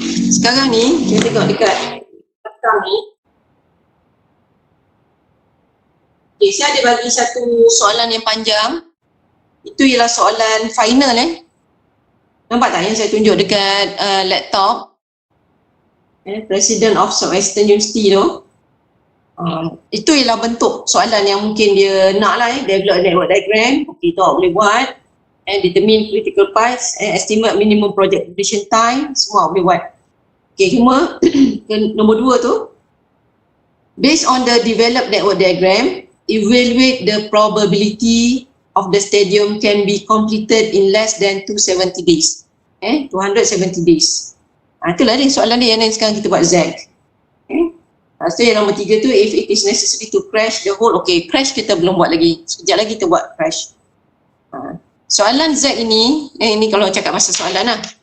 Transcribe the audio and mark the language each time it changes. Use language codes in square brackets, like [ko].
[ms] Sekarang ni kita tengok dekat belakang ni. Okey, saya ada bagi satu soalan yang panjang. Itu ialah soalan final Nampak tak yang saya tunjuk dekat laptop? [en] President of Southwestern University tu. [ms] Itu ialah bentuk soalan yang mungkin dia nak lah develop network diagram. Okay, tu boleh buat. [en] And determine critical path and estimate minimum project completion time. [ms] Semua boleh buat. Okay, cuma nombor 2 tu. [en] Based on the developed network diagram, evaluate the probability of the stadium can be completed in less than 270 days. 270 days. [ms] Itulah dia soalan dia yang sekarang kita buat Z. Lepas tu yang nombor 3 tu, [en] if it is necessary to crash the whole, [ms] okay, crash kita belum buat lagi. Sekejap lagi kita buat crash. Soalan Z ini, ini kalau cakap pasal soalan lah.